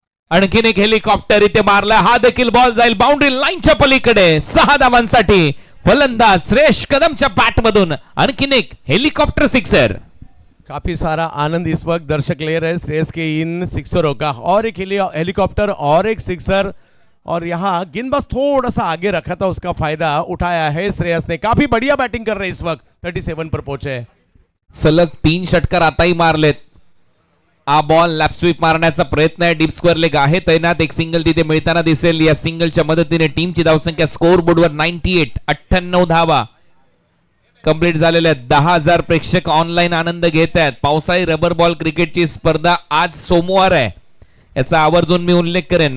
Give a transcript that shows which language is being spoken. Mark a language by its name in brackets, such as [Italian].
[Marathi] आणखीन एक हेलिकॉप्टर इथे मारला, हा देखील बॉल जाईल बाउंड्री लाईनच्या पलीकडे। 6 धावांसाठी फलंदाज श्रेयस कदमच्या बॅट मधून आणखीन एक हेलिकॉप्टर सिक्सर। [Hindi] काफी सारा आनंद इस वक्त दर्शक ले रहे हैं श्रेयस के इन सिक्सरों का। और एक हेलीकॉप्टर और एक सिक्सर, और यहाँ गेंदबाज थोड़ा सा आगे रखा था, उसका फायदा उठाया है श्रेयस ने। काफी बढ़िया बैटिंग कर रहे हैं इस वक्त, 37 पर पहुंचे हैं। [Marathi] सलग 3 षटकार आताही मारलेत। हा बॉल लॅप स्वीप मारण्याचा प्रयत्न आहे, डीप स्क्वेअर लेग आहे तैनात। एक सिंगल तिथे मिळताना दिसेल। या सिंगलच्या मदतीने टीमची धावसंख्या स्कोअर बोर्डवर 98 धावा कंप्लीट झालेल्या आहेत। 10,000 प्रेक्षक ऑनलाईन आनंद घेत आहेत। पावसाळी रबर बॉल क्रिकेटची स्पर्धा आज सोमवार आहे, याचा आवर्जून मी उल्लेख करेन।